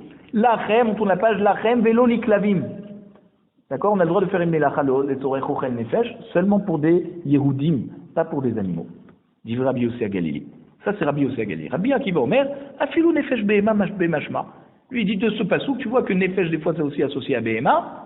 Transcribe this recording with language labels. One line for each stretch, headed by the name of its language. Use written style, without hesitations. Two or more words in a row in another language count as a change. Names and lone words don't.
French: Lachem, on tourne la page,
Hebrew: לכם ולא לכלבים.
French: D'accord? On a le droit de faire une melacha de Torah Chochel Nefesh seulement pour des Yehudim, pas pour des animaux. Dit Rabbi Yossé à Galilée. Ça, c'est Rabbi Yossé à Galilée.
Hebrew: רבי עקיבא אומר אפילו נפש בהמה משמע.
French: Lui, il dit de ce passou, tu vois que Nefesh, des fois, c'est aussi associé à Behema.